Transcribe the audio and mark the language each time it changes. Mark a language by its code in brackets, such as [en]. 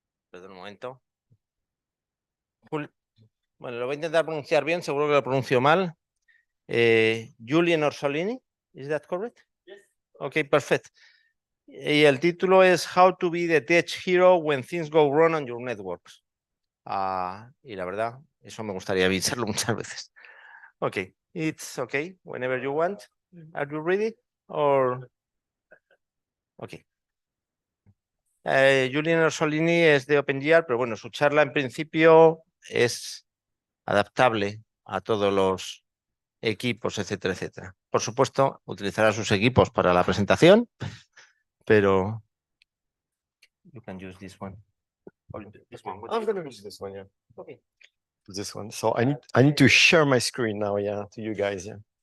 [es] Perdón un momento. Bueno, lo voy a intentar pronunciar bien, seguro que lo pronuncio mal. [en] Julien Orsolini, ¿is that correct? Yes. Ok, perfect. [es] Y el título es How to be the Tech Hero when things go wrong on your networks. Y la verdad, eso me gustaría avisarlo muchas veces. [en] Ok, it's okay, whenever you want. Are you ready? Or... Ok. [es] Julien Orsolini es de OpenGR, pero bueno, su charla en principio es adaptable a todos los equipos, etcétera, etcétera. Por supuesto, utilizará sus equipos para la presentación, pero... [en] You can use this one. This one. I'm going to use this one, yeah. Okay. This one. So I need to share my screen now, yeah, to you guys, yeah.